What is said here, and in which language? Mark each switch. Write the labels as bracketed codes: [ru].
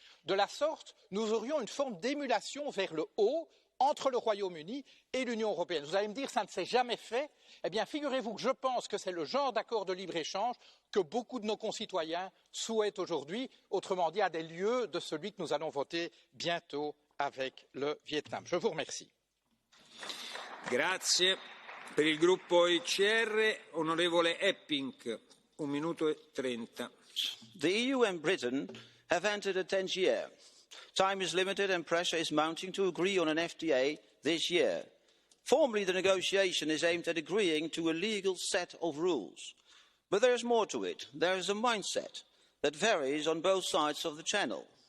[fr] De la sorte, nous aurions une forme d'émulation vers le haut entre le Royaume-Uni et l'Union européenne. Vous allez me dire, ça ne s'est jamais fait. Eh bien, figurez-vous que je pense que c'est le genre d'accord de libre-échange que beaucoup de nos concitoyens souhaitent aujourd'hui, autrement dit, à des lieues de celui que nous allons voter bientôt avec le Vietnam. Je vous remercie. [it] Grazie. Per il gruppo ICR, onorevole Epping, 1 minuto e 30. [en] The EU and Britain have entered a tense year. Time is limited and pressure is mounting to agree on an FTA this year. Formally, the negotiation is aimed at agreeing to a legal set of rules. But there is more to it. There is a mindset that varies on both sides of the channel.